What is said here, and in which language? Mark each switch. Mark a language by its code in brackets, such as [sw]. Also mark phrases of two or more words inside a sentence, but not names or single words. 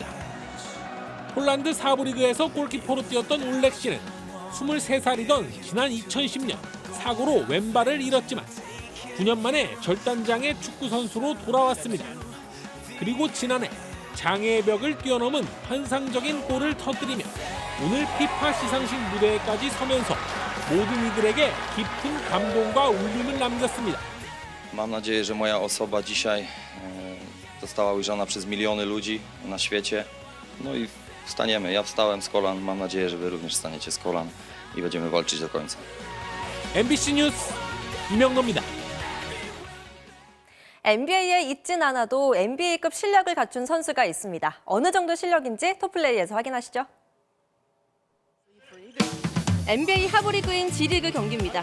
[ko] 폴란드 4부 리그에서 골키퍼로 뛰었던 올렉시는 23살이던 지난 2010년 사고로 왼발을 잃었지만 9년 만에 절단장의 축구 선수로 돌아왔습니다. 그리고 지난해 장애의 벽을 뛰어넘은 환상적인 골을 터뜨리며 오늘 피파 시상식 무대에까지 서면서 모든 이들에게 깊은 감동과 울림을 남겼습니다. [pl] Mam nadzieję, że moja osoba dzisiaj została ujrzana przez miliony ludzi na świecie. No i wstaniemy. Ja wstałem z kolan. Mam nadzieję, że wy również wstaniecie z kolan i będziemy walczyć do końca. [ko] MBC 뉴스 이명노입니다. NBA에 있진 않아도 NBA급 실력을 갖춘 선수가 있습니다. 어느 정도 실력인지 토플레이에서 확인하시죠. NBA 하브리그인 G리그 경기입니다.